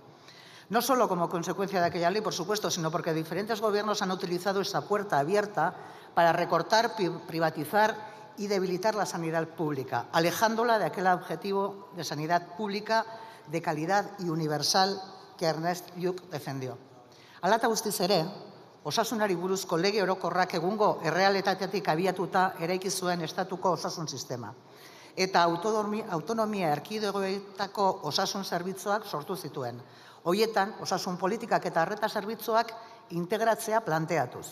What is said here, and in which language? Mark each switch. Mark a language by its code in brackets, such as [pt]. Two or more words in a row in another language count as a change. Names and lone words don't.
[es] No solo como consecuencia de aquella ley, por supuesto, sino porque diferentes gobiernos han utilizado esa puerta abierta para recortar, privatizar y debilitar la sanidad pública, alejándola de aquel objetivo de sanidad pública de calidad y universal que Ernest Lluch defendió. [eu] Hala eta guztiz ere, osasunari buruzko lege orokorrak egungo errealitatetik abiatuta eraiki zuen estatuko osasun sistema. Eta autonomia erkidegoetako osasun zerbitzuak sortu zituen. Hoietan, osasun politikak eta arreta zerbitzuak integratzea planteatuz.